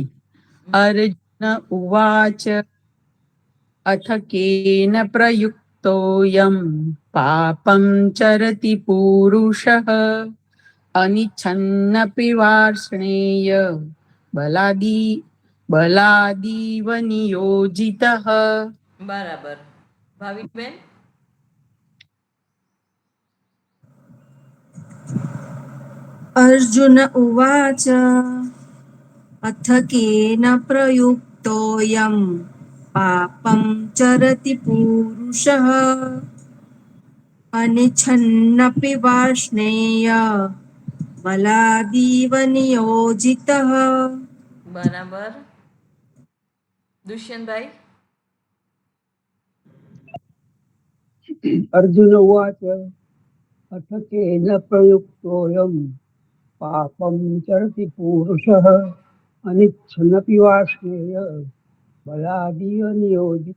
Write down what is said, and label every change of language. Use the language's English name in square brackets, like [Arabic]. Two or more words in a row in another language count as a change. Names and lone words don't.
[Sanskrit] अर्जुन उवाच अथ केन प्रयुक्तोऽयम् पापं चरति पूरुषः अनिच्छन्नपि वार्ष्णेय बलादिव नियोजितः. [Gujarati] બરાબર. ભાવિકબેન? [Sanskrit] अर्जुन उवाच अथ केन प्रयुक्तोऽयं पापं चरति पूरुषः अनिच्छन्नपि वार्ष्णेय बलादीव नियोजितः. [Gujarati] બરાબર. દુષ્યંતભાઈ? [Sanskrit] अर्जुन उवाच अथ केन प्रयुक्तोऽयम् पापम् चरति पुरुषः अनिच्छन्नपि वार्ष्णेय बलादिव नियोजितः.